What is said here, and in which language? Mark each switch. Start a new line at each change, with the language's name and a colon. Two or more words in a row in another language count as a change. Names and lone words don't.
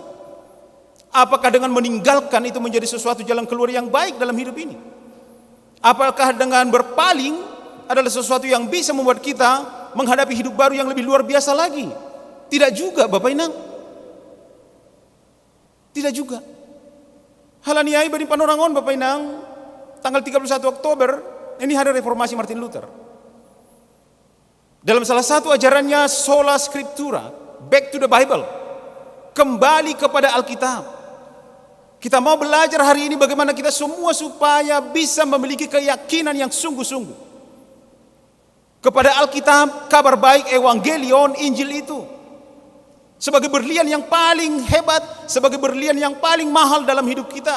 Indonesian: Apakah dengan meninggalkan itu menjadi sesuatu jalan keluar yang baik dalam hidup ini? Apakah dengan berpaling adalah sesuatu yang bisa membuat kita menghadapi hidup baru yang lebih luar biasa lagi? Tidak juga, Bapak Inang. Tidak juga.
Batak Simalungun: Halaniai bani panorangon, Bapak Inang, tanggal 31 Oktober,
Indonesian: ini hari reformasi Martin Luther. Dalam salah satu ajarannya
Latin: Sola Scriptura,
English: back to the Bible,
Indonesian: kembali kepada Alkitab. Kita mau belajar hari ini bagaimana kita semua supaya bisa memiliki keyakinan yang sungguh-sungguh kepada Alkitab, kabar baik, Evangelion, Injil itu. Sebagai berlian yang paling hebat, sebagai berlian yang paling mahal dalam hidup kita.